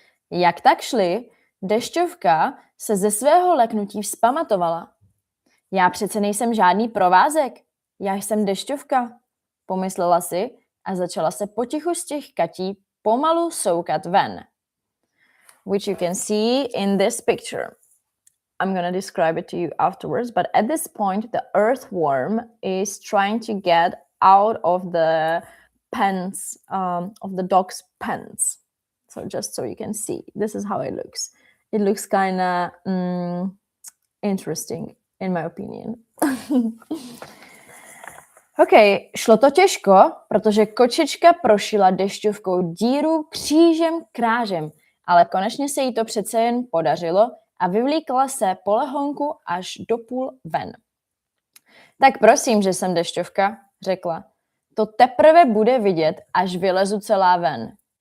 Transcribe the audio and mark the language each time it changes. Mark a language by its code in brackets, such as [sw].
[cs] Jak tak šli, dešťovka se ze svého leknutí vzpamatovala. Já přece nejsem žádný provázek, já jsem dešťovka, pomyslela si a začala se potichu z těch katí pomalu soukat ven. [en] Which you can see in this picture. I'm going to describe it to you afterwards, but at this point the earthworm is trying to get out of the pants, of the dog's pants. So just so you can see, this is how it looks. It looks kind of interesting, in my opinion. [cs] OK, šlo to těžko, protože kočička prošila dešťovkou díru křížem krážem, ale konečně se jí to přece jen podařilo a vyvlíkla se po lehonku až do půl ven. Tak prosím, že jsem dešťovka, řekla. To teprve bude vidět, až vylezu celá ven.